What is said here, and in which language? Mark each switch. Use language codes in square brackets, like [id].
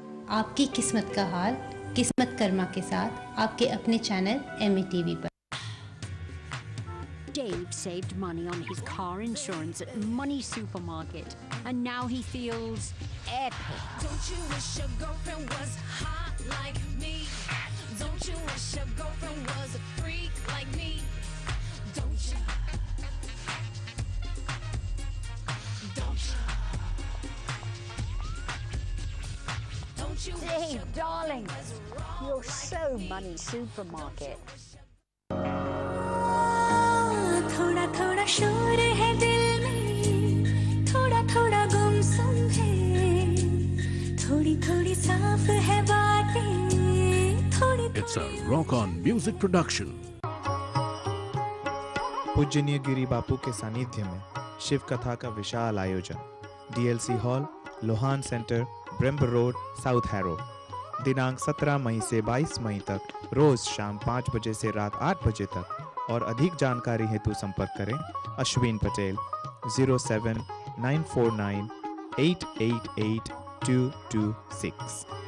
[hi] आपकी किस्मत का हाल किस्मत कर्मा के साथ आपके अपने चैनल MATV पर। [en] Dave saved money on his car insurance at Money Supermarket, and now he feels epic. Don't you wish your girlfriend was hot like me? Don't you wish your girlfriend was a freak like me? Don't you? Don't you? Don't you wish Dave, your darling, girlfriend was wrong you're like so me? Money Supermarket. [hi] थोड़ा थोड़ा शोर है दिल में, थोड़ा थोड़ा गुमसुम है, थोड़ी थोड़ी साफ है बातें, थोड़ी। [en] It's a Rock On Music production. [hi] पूजनीय गिरी बापू के सानिध्य में शिव कथा का विशाल आयोजन DLC hall, Lohan centre, ब्रिम्ब road, south harrow. दिनांक 17 मई से 22 मई तक रोज शाम 5 बजे से रात 8 बजे तक। और अधिक जानकारी हेतु संपर्क करें अश्विन पटेल 07949 888 226।